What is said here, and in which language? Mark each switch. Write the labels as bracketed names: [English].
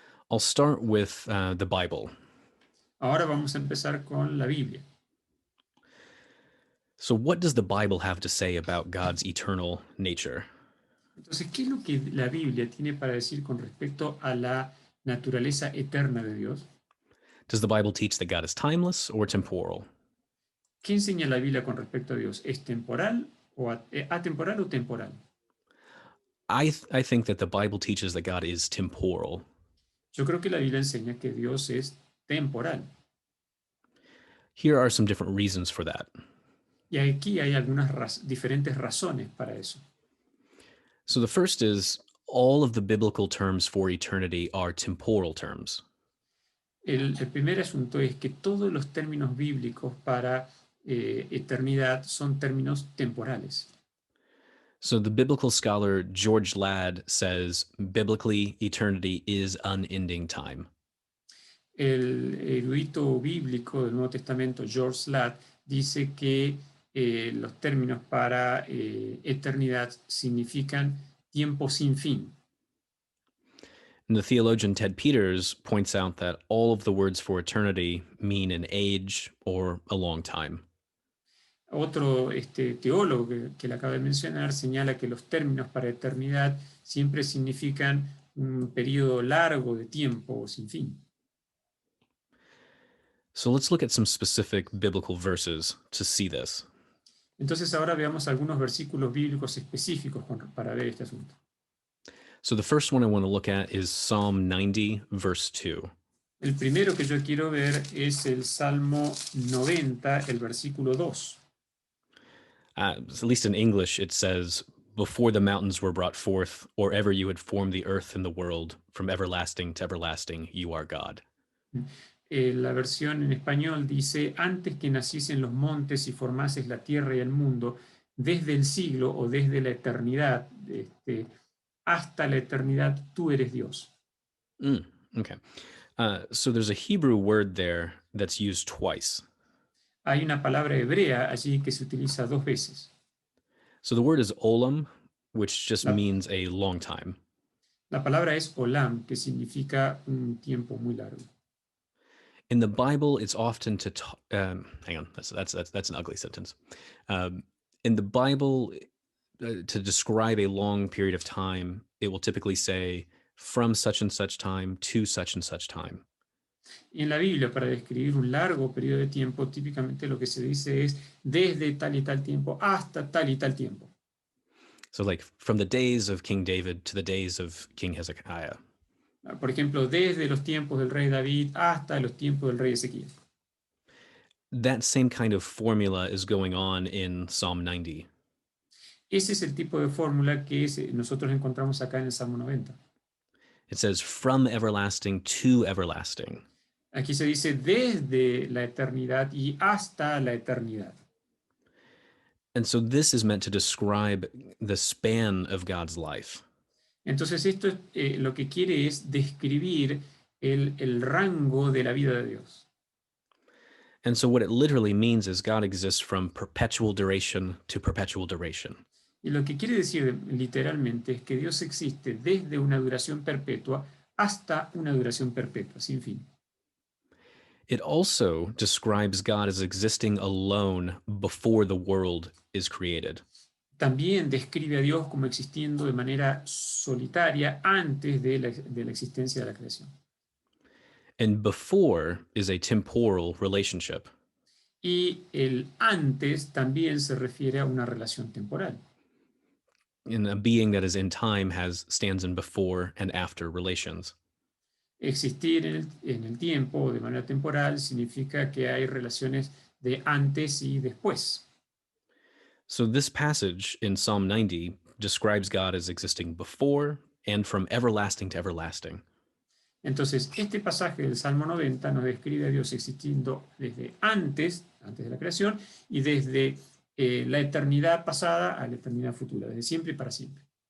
[English] I'll start with the Bible. [Spanish] Ahora vamos a empezar con la Biblia. [English] So, what does the Bible have to say about God's eternal nature? [Spanish] Entonces, ¿qué es lo que la Biblia tiene para decir con respecto a la naturaleza eterna de Dios? [English] Does the Bible teach that God is timeless or temporal? [Spanish] ¿Qué enseña la Biblia con respecto a Dios? ¿Es temporal o atemporal o temporal? [English] I think that the Bible teaches that God is temporal. [Spanish] Yo creo que la Biblia enseña que Dios es temporal. [English] Here are some different reasons for that. [Spanish] Y aquí hay algunas diferentes razones para eso. [English] So, the first is all of the biblical terms for eternity are temporal terms. [Spanish] El primer asunto es que todos los términos bíblicos para eternidad son términos temporales. [English] So, the biblical scholar George Ladd says biblically, eternity is unending time. [Spanish] El erudito bíblico del Nuevo Testamento, George Ladd, dice que los términos para eternidad significan tiempo sin fin. [English] And the theologian Ted Peters points out that all of the words for eternity mean an age or a long time. [Spanish] Otro teólogo que le acabo de mencionar señala que los términos para eternidad siempre significan un periodo largo de tiempo o sin fin. [English] So let's look at some specific biblical verses to see this. [Spanish] Entonces ahora veamos algunos versículos bíblicos específicos para ver este asunto. [English] So the first one I want to look at is Psalm 90, verse 2. [Spanish] El primero que yo quiero ver es el Salmo 90, el versículo 2. [English] At least in English, it says, "Before the mountains were brought forth, or ever you had formed the earth and the world, from everlasting to everlasting, you are God." [Spanish] La versión en español dice, antes que naciesen los montes y formases la tierra y el mundo, desde el siglo o desde la eternidad, hasta la eternidad, tú eres Dios. [English] Okay. So there's a Hebrew word there that's used twice. [Spanish] Hay una palabra hebrea allí que se utiliza dos veces. [English] So the word is olam, which just [Spanish] La- [English] means a long time. [Spanish] La palabra es olam, que significa un tiempo muy largo. [English] In the Bible, it's often to hang on. That's an ugly sentence. In the Bible, to describe a long period of time, it will typically say from such and such time to such and such time. [Spanish] Y en la Biblia, para describir un largo periodo de tiempo, típicamente lo que se dice es desde tal y tal tiempo hasta tal y tal tiempo. [English] So, like from the days of King David to the days of King Hezekiah. [Spanish] Por ejemplo, desde los tiempos del rey David hasta los tiempos del rey Ezequiel. [English] That same kind of formula is going on in Psalm 90. [Spanish] Ese es el tipo de fórmula que nosotros encontramos acá en el Salmo 90. [English] It says from everlasting to everlasting. [Spanish] Aquí se dice desde la eternidad y hasta la eternidad. [English] And so this is meant to describe the span of God's life. [Spanish] Entonces esto lo que quiere es describir el rango de la vida de Dios. [English] And so what it literally means is God exists from perpetual duration to perpetual duration. [Spanish] Y lo que quiere decir literalmente es que Dios existe desde una duración perpetua hasta una duración perpetua, sin fin. [English] It also describes God as existing alone before the world is created. [Spanish] También describe a Dios como existiendo de manera solitaria antes de la existencia de la creación. [English] And before is a temporal relationship. [Spanish] Y el antes también se refiere a una relación temporal. [English] And a being that is in time stands in before and after relations. [Spanish] Existir en el tiempo de manera temporal significa que hay relaciones de antes y después. [English] So this passage in Psalm 90 describes God as existing before and from everlasting to everlasting. [Spanish] Entonces, este pasaje del Salmo 90 nos describe a Dios existiendo desde antes de la creación, y desde la eternidad pasada a la eternidad futura, desde siempre y para siempre.